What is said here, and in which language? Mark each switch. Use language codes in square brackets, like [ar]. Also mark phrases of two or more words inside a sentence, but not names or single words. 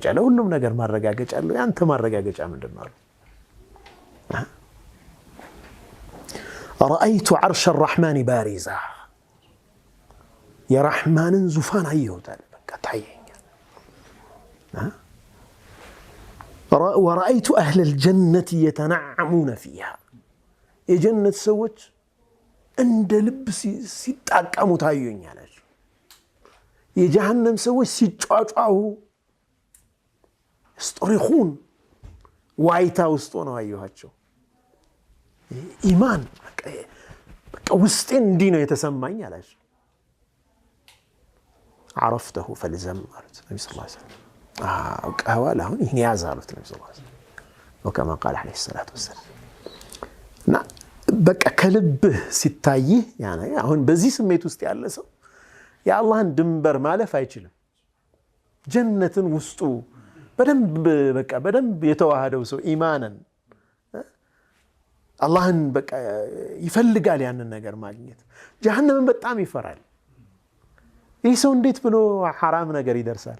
[am] ለሁሉም ነገር ማረጋገጫ አለው። ያንተ ማረጋገጫ ምንድነው አሉ። [ar] رأيت عرش الرحمن بارزا [am] የረሕማንን ዙፋን አየሁታል። በቃ ታየኛል። [ar] ورأيت أهل الجنة يتنعمون فيها [am] የጀነት ሰዎች እንደ ልብ ሲጣቀሙ ታዩኛል። የጀሃነም ሰዎች ሲጫጫሁ ስጦሪኹን ዋይታ ውስጥ ሆነው አየኋቸው። ኢማን በቃ ውስጤን እንዲህ ነው የተሰማኝ አላቸው። [ar] عرفته فلزم قالت النبي صلى الله عليه وسلم قال [am] አሁን ይሄን ያዝ አሉት ነብዩ [ar] صلى الله عليه وسلم وكما قال عليه الصلاه والسلام [am] እና በቃ ከልብህ ሲታይ ያኔ አሁን በዚህ ስሜት ውስጥ ያለ ሰው የአላህን ድንበር ማለፍ አይችልም። ጀነትን ውስጡ በደንብ የተዋሃደው ሰው ኢማንን አላህን በቃ ይፈልጋል ያንን ነገር ማግኘት። ጀሃነምን በጣም ይፈራል። ይህ ሰው እንዴት ብሎ ሐራም ነገር ይደርሳል?